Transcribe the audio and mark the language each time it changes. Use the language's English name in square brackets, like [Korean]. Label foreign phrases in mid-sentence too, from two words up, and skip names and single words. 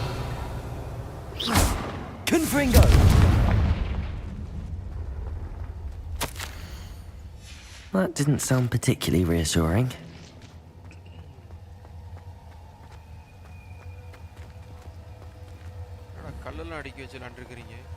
[English] Confringo. That didn't sound particularly reassuring. [Tamil] கல்லெல்லாம் அடிக்க வச்சு விளாண்டுருக்கிறீங்க.